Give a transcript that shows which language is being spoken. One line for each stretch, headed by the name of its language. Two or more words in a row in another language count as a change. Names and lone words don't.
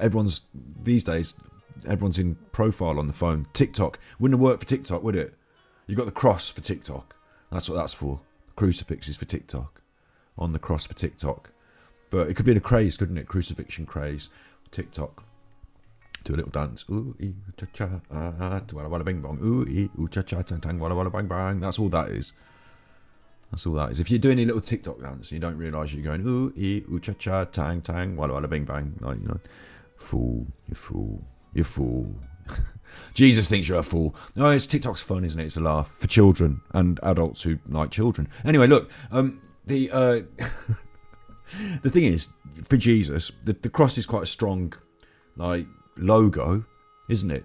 English: These days, everyone's in profile on the phone. TikTok. Wouldn't have worked for TikTok, would it? You've got the cross for TikTok. That's what that's for. The crucifix is for TikTok. On the cross for TikTok. But it could be a craze, couldn't it? Crucifixion craze. TikTok. Do a little dance. Ooh, ee, cha cha, walla walla bing bong. Ooh, ee, ooh, cha cha, tang tang, walla walla bang bang. That's all that is. That's all that is. If you're doing a little TikTok dance and you don't realise you're going ooh, ee, ooh, cha cha, tang tang, walla walla bing bang. Like, fool, you fool, you fool. Jesus thinks you're a fool. No, TikTok's fun, isn't it? It's a laugh for children and adults who like children. Anyway, look, the thing is, for Jesus, the cross is quite a strong, like, logo, isn't it?